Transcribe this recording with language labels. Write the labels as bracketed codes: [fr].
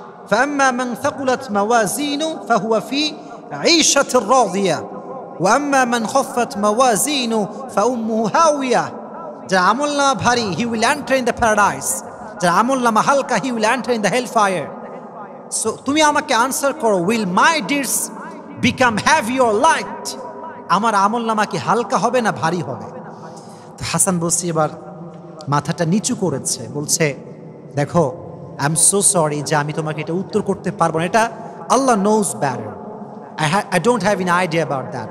[ar] فأما من ثقلت موازينه فهو في عيشة راضية وأما من خفت موازينه فأمه هاوية. [bn] যার আমলনামা ভারী, [en] he will enter in the paradise. [bn] যার আমলনামা হালকা, [en] he will enter in the hellfire. So [bn] তুমি আমাকে আনসার করো, [en] will my deeds become heavy or light? [bn] আমার আমলনামা কি হালকা হবে না ভারী হবে? হাসান বসরি এবার মাথাটা নিচু করেছে, বলছে দেখো [en] I am so sorry [bn] যে আমি তোমাকে এটা উত্তর করতে পারবো না, এটা আল্লাহ [en] Knows better, I don't have an idea about that.